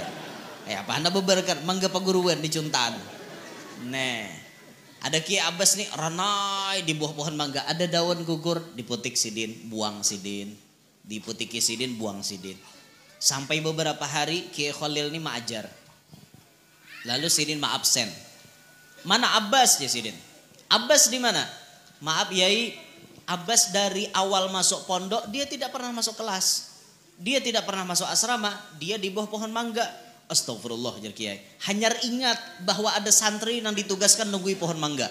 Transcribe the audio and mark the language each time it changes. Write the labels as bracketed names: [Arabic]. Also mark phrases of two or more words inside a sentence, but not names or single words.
[Banjar] Apa anda beberkan mangga paguruan di Cuntan. Ada Kiai Abbas nih ranai di bawah pohon mangga. Ada daun gugur, diputik sidin, buang sidin. Diputiki sidin, buang sidin. Sampai beberapa hari Kiai Khalil nih maajar. Lalu sidin absen. Mana Abbas ya sidin? Abbas di mana? [Indonesian] Maaf Yai, Abbas dari awal masuk pondok dia tidak pernah masuk kelas. Dia tidak pernah masuk asrama, dia di bawah pohon mangga. [Banjar] Astagfirullah jar Kiai. Hanya ingat bahwa ada santri yang ditugaskan nunggui pohon mangga.